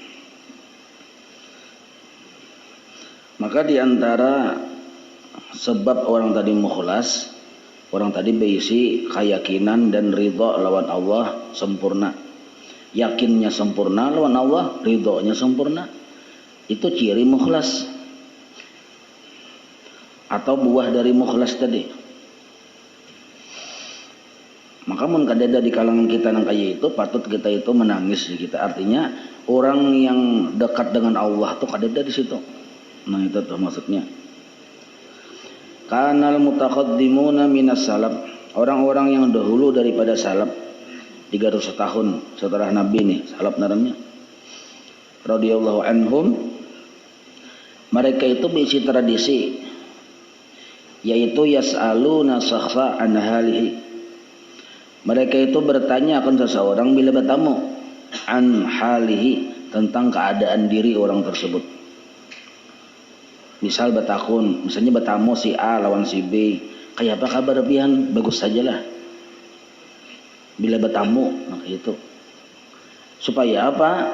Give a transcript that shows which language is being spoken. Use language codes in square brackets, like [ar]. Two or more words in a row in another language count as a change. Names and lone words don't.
[id] Maka di antara sebab orang tadi mukhlas, orang tadi berisi keyakinan dan ridha lawan Allah sempurna. yakinnya sempurna lawan Allah, ridhonya sempurna. Itu ciri mukhlas atau buah dari mukhlas tadi. [bjn] Maka mun kadada di kalangan kita nang kaya itu patut kita itu menangis kita. [id] Artinya orang yang dekat dengan Allah tuh kadada di situ. Nah itu tuh maksudnya. [ar] Kanal mutaqaddimuna minas salaf. [id] Orang-orang yang dahulu daripada salaf 300 tahun setelah Nabi nih, salaf namanya. [ar] Radhiyallahu anhum. [id] Mereka itu berisi tradisi, yaitu [ar] yas'aluna sakhfa an halihi. [id] Mereka itu bertanya akan seseorang bila bertamu [ar] an halihi, [id] tentang keadaan diri orang tersebut. Misal bertakun, misalnya bertamu si A lawan si B, kayak [bjn] apa kabar pian? [id] Bagus sajalah. Bila bertamu, nah itu. Supaya apa?